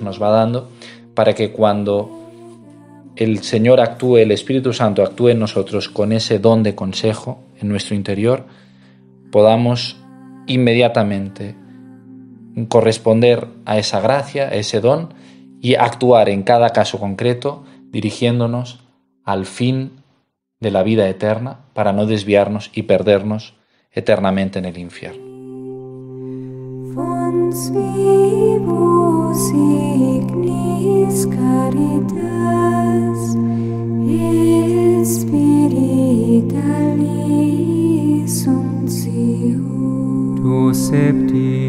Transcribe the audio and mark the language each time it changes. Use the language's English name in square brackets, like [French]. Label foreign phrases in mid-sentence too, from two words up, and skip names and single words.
[Spanish] nos va dando, para que cuando el Señor actúe, el Espíritu Santo actúe en nosotros con ese don de consejo en nuestro interior, podamos inmediatamente corresponder a esa gracia, a ese don, y actuar en cada caso concreto dirigiéndonos al fin de la vida eterna para no desviarnos y perdernos eternamente en el infierno. [Latin] Fons vivus ignis caritas, et spiritualis uncius. Tu septi